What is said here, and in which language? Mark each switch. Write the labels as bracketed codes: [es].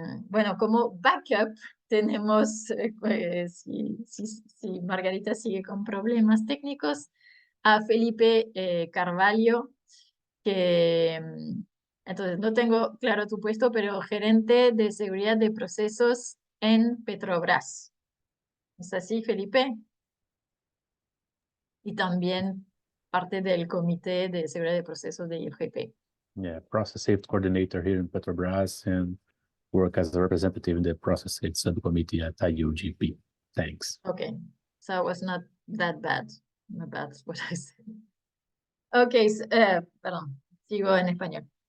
[es] Bueno, como backup tenemos, si Margarita sigue con problemas técnicos, a Felipe Carvalho, que entonces no tengo claro tu puesto, pero gerente de seguridad de procesos en Petrobras. ¿Es así, Felipe? Y también parte del comité de seguridad de procesos de IOGP. [en] Yeah, process safety coordinator here in Petrobras and work as a representative in the process safety subcommittee at IOGP. Thanks. Okay, so it was not that bad. Not bad what I said. [es] Okay, perdón, sigo en español.